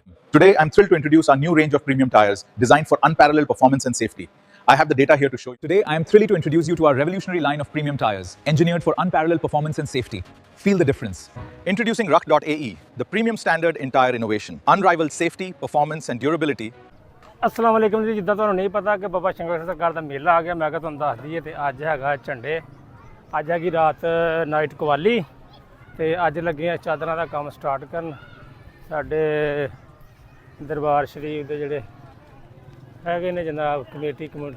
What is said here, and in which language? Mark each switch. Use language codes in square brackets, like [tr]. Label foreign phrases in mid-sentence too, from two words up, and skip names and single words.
[en] Today, I'm thrilled to introduce our new range of premium tires designed for unparalleled performance and safety. I have the data here to show you. Today, I am thrilled to introduce you to our revolutionary line of premium tires, engineered for unparalleled performance and safety. Feel the difference. Introducing Ruck.AE, the premium standard in tire innovation. Unrivaled safety, performance and durability. [ar] السلام علیکم جی. [pa] جداں تہانوں نہیں پتا کہ بابا شنکر سرکار دا میلہ آ گیا، میں کہا تہانوں دس دئیے. تو اج ہیگا جھنڈے، اج ہیگی رات نائٹ قوالی، تو اج لگے ہیں چادراں دا کام سٹارٹ کرن. ساڈے دربار شریف دے جہڑے ہیگے نے جناب کمیٹی